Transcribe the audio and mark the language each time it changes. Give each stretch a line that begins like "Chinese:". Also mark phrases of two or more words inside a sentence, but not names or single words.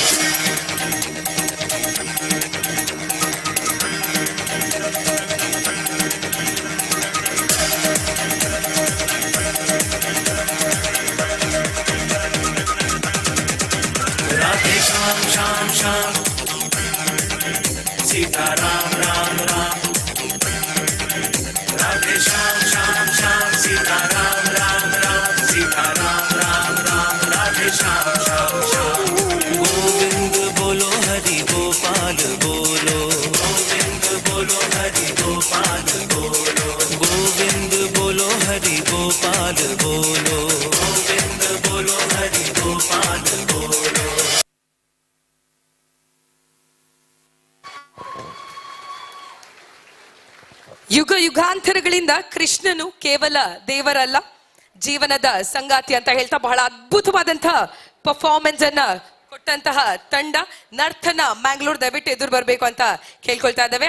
Hindi: राधे श्याम श्याम श्याम सीता राम राम राम राधे श्याम श्याम श्याम सीता राम राम राम सीता राम राम राम राधे श्याम श्याम श्याम गोविंद बोलो हरि गोपाल बोलो गोविंद बोलो हरि गोपाल बोलो गोविंद बोलो हरि गोपाल बोलो गोविंद बोलो हरि गोपाल बोलो
Kannada: ಯುಗ ಯುಗಾಂತರಗಳಿಂದ ಕೃಷ್ಣನು ಕೇವಲ ದೇವರಲ್ಲ, ಜೀವನದ ಸಂಗಾತಿ ಅಂತ ಹೇಳ್ತಾ ಬಹಳ ಅದ್ಭುತವಾದಂತಹ ಪರ್ಫಾರ್ಮೆನ್ಸ್ ಅನ್ನ ಕೊಟ್ಟಂತಹ ತಂಡ ನರ್ತನ ಮ್ಯಾಂಗ್ಳೂರ್ ದಯವಿಟ್ಟು ಎದುರು ಬರಬೇಕು ಅಂತ ಕೇಳ್ಕೊಳ್ತಾ ಇದ್ದೇವೆ.